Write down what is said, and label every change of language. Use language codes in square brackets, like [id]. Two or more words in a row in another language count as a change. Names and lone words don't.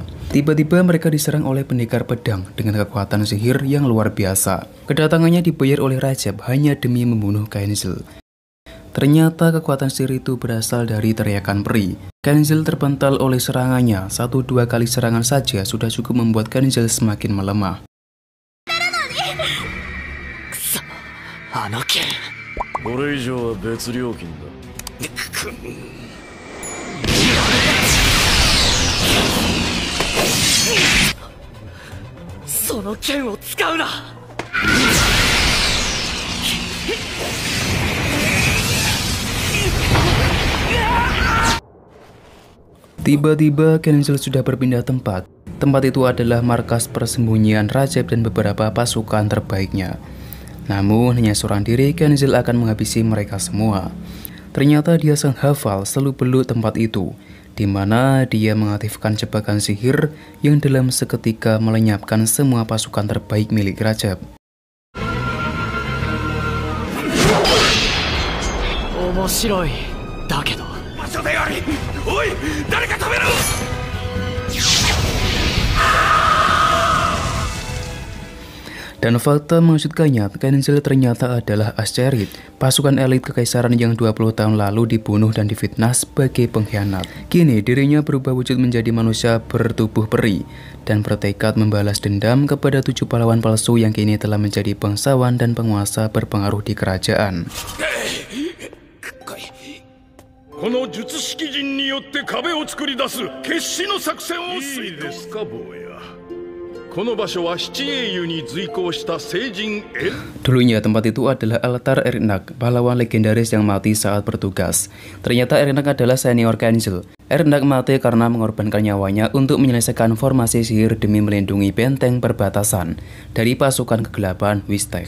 [id] Tiba-tiba mereka diserang oleh pendekar pedang dengan kekuatan sihir yang luar biasa. Kedatangannya dibayar oleh Rajab hanya demi membunuh Koenjil. Ternyata kekuatan sihir itu berasal dari teriakan peri. Kenzel terpental oleh serangannya. 1-2 kali serangan saja sudah cukup membuat Kenzel semakin melemah. [ja] あの剣。これ以上は別料金だ。その剣を使うな。 [id] Tiba-tiba Kenzel sudah berpindah tempat. Tempat itu adalah markas persembunyian Rajab dan beberapa pasukan terbaiknya. Namun hanya seorang diri Kenzel akan menghabisi mereka semua. Ternyata dia sang hafal seluk-beluk tempat itu, di mana dia mengaktifkan jebakan sihir yang dalam seketika melenyapkan semua pasukan terbaik milik Rajab. [ja] 面白い。だけど。場所であり、おい、誰か止めろ！ [id] Dan fakta mengejutkannya, Kenzel ternyata adalah Asterid, pasukan elit kekaisaran yang 20 tahun lalu dibunuh dan difitnah sebagai pengkhianat. Kini dirinya berubah wujud menjadi manusia bertubuh peri dan bertekad membalas dendam kepada 7 pahlawan palsu yang kini telah menjadi bangsawan dan penguasa berpengaruh di kerajaan. [ja] この術式陣によって壁を作り出す決死の作戦を遂行ですか、坊や。この場所は七英雄に随行した聖人エル。 [id] Dulunya tempat itu adalah altar Ernak, pahlawan legendaris yang mati saat bertugas. Ternyata Ernak adalah senior Kenzel. Ernak mati karena mengorbankan nyawanya untuk menyelesaikan formasi sihir demi melindungi benteng perbatasan dari pasukan kegelapan Wistek.